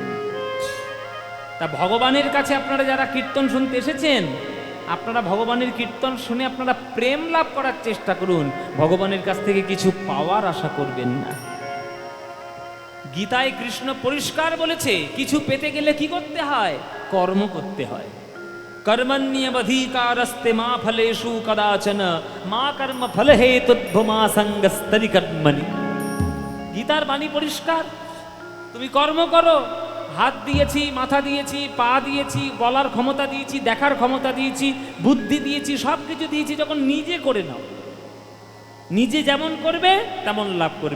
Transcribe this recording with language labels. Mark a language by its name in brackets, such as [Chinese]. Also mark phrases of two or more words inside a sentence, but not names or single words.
[Bangla] তা ভগবানের কাছে আপনারা যারা কীর্তন শুনতে এসেছেন, আপনারা ভগবানের কীর্তন শুনে আপনারা প্রেম লাভ করার চেষ্টা করুন, ভগবানের কাছ থেকে কিছু পাওয়ার আশা করবেন না। গীতায় কৃষ্ণ পরিষ্কার বলেছে, কিছু পেতে গেলে কি করতে হয়? কর্ম করতে হয়। [Sanskrit] कर्मण्यवधिकारस्ते मा फलेषु कदाचन मा कर्म फल हेतुर्भुमा संगस्तरि कर्मणि। [Bangla] গীতার বাণী পরিষ্কার। তুমি কর্ম করো, হাত দিয়েছি, মাথা দিয়েছি, পা দিয়েছি, বলার ক্ষমতা দিয়েছি, দেখার ক্ষমতা দিয়েছি, বুদ্ধি দিয়েছি, সব কিছু দিয়েছি, যখন নিজে করে নাও, নিজে যেমন করবে তেমন লাভ করবে।